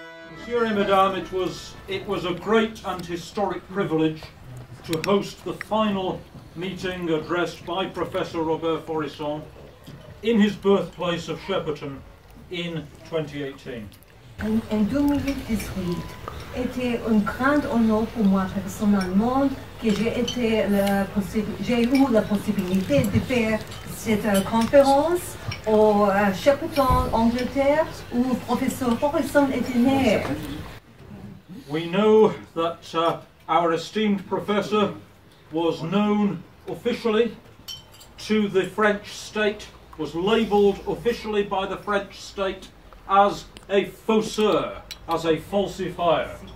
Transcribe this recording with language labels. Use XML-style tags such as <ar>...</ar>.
<fr>Monsieur et Madame,</fr> <en>it was a great and historic privilege to host the final meeting addressed by Professor Robert Faurisson in his birthplace of Shepperton in 2018.</en> <fr>En 2018, était un grand honneur pour moi personnellement que j'ai eu la possibilité de faire cette conférence au Shepperton, Angleterre, où le professeur Forresson était né.</fr> <en>We know that our esteemed professor was known officially to the French state, was labelled officially by the French state as a fausseur, as a falsifier.</en>